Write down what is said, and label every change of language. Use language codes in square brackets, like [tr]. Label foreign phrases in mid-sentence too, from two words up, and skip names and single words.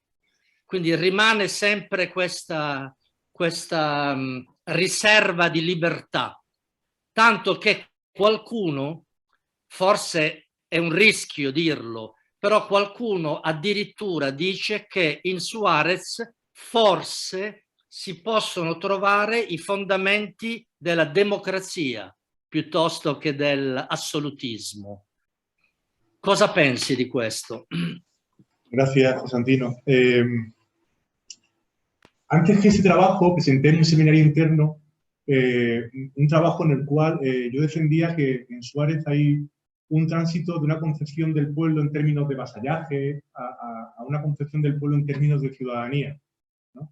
[it] Quindi rimane sempre questa riserva di libertà, tanto che qualcuno, forse è un rischio dirlo, però qualcuno addirittura dice che in Suarez forse si possono trovare i fondamenti della democrazia piuttosto che dell'assolutismo. Cosa pensi di questo? [es] Gracias, Constantino. Antes que ese trabajo presenté en un seminario interno un trabajo en el cual yo defendía que en Suárez hay un tránsito de una concepción del pueblo en términos de vasallaje a una concepción del pueblo en términos de ciudadanía, ¿no?